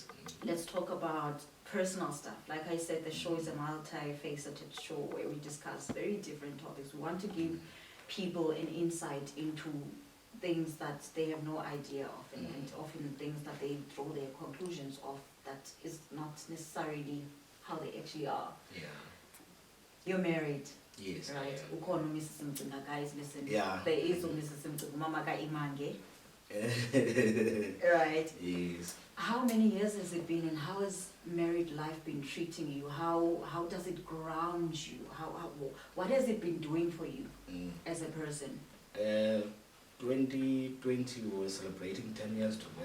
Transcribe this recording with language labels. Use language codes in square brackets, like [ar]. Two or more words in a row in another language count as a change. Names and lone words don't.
[en] Let's talk about personal stuff. Like I said, the show is a multi-faceted show where we discuss very different topics. We want to give people an insight into things that they have no idea of, and often things that they draw their conclusions of that is not necessarily how they actually are. Yeah. You're married. Yes. Right. [xh] Ukhona uMrs. Mcinga, [en] guys, listen. Yeah. There is uMrs. Mcinga, [xh] Mama ka Imange. [en] Right. Yes. How many years has it been, and how has married life been treating you? How does it ground you? What has it been doing for you as a person? 2020 we were celebrating 10 years together.